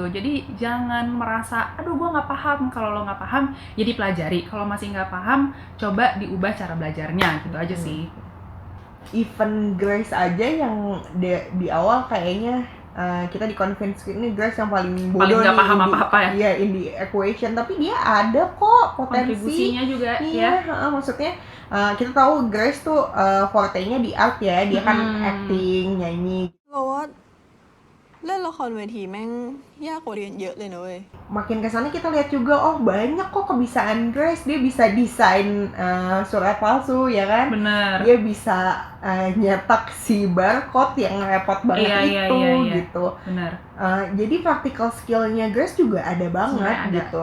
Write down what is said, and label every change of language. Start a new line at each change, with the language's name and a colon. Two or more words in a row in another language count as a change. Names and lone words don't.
Indonesian: Jadi jangan merasa aduh gue nggak paham. Kalau lo nggak paham ya dipelajari, kalau masih nggak paham coba diubah cara belajarnya gitu aja sih. Even Grace aja yang di awal kayaknya kita di-convince ini Grace yang paling bodoh nggak paham apa-apa ya. Iya,
English: in the equation,
Indonesian: tapi dia ada kok potensi Kontribusinya juga iya, ya. Maksudnya kita tahu Grace tuh forte-nya di art ya, dia kan acting, nyanyi.
Thai: เราว่าเล่นละครเวทีแม่งยากกว่าเรียนเยอะเลยนะเว้ย
Indonesian: Makin kesana kita lihat juga, oh banyak kok kebisaan Grace. Dia bisa desain surat palsu ya kan. Bener. Dia bisa nyetak si barcode yang repot banget gitu. Bener. Jadi
English: practical skill-
Indonesian: nya Grace juga ada banget gitu.